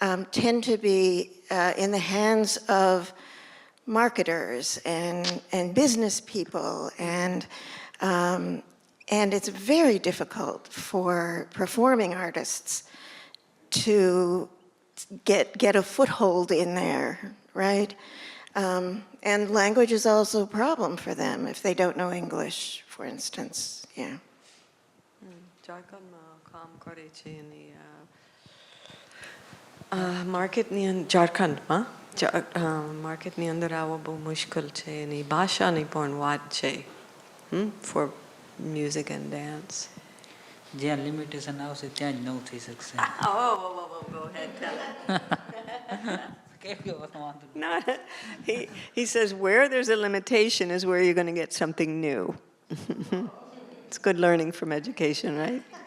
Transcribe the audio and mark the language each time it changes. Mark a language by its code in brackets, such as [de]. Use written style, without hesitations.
[en] tend to be in the hands of marketers and business people, and it's very difficult for performing artists to get a foothold in there, right? And language is also a problem for them if they don't know English, for instance. Yeah. [gu] ઝારખંડમાં કામ કરે છે એની માર્કેટની ઝારખંડમાં માર્કેટની અંદર આવવો બહુ મુશ્કેલ છે એની ભાષાની પણ વાત છે [en] for music and dance. [gu] જ્યાં લિમિટેશન આવશે ત્યાં જ નવું થઈ શકશે. [en] Go ahead, tell it. No, he says where there's a limitation is where you're going to get something new. It's good learning from education, right?